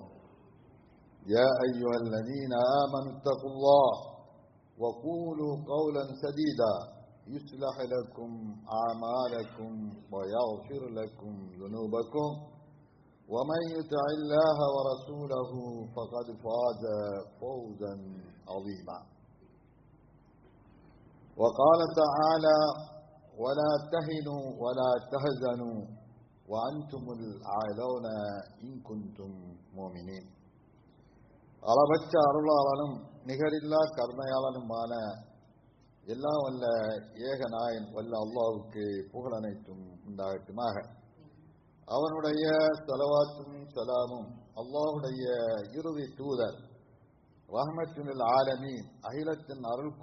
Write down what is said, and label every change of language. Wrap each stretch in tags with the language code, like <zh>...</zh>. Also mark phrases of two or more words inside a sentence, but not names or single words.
<ar>يا أيها الذين آمنوا اتقوا الله وقولوا قولا سديدا يصلح لكم أعمالكم ويغفر لكم ذنوبكم ومن يطع الله ورسوله فقد فاز فوزا عظيما. وقال تعالى: ولا تهنوا ولا تحزنوا وأنتم الأعلون إن كنتم مؤمنين.</ar> <ta>அளவற்ற அருளாளனும் நிகரில்லா கருணையாளனுமான எல்லாம் வல்ல ஏகநாயன் வல்ல அல்லாஹ்வுக்கு புகழ் அனைத்தும் உண்டாகட்டுமாக. அவனுடைய ஸலவாத்தும் ஸலாமும் அல்லாஹ்வுடைய இறுதி தூதர்</ta> <ar>رحمة العالمين</ar> <ta>அகிலத்தின் அருள்</ta>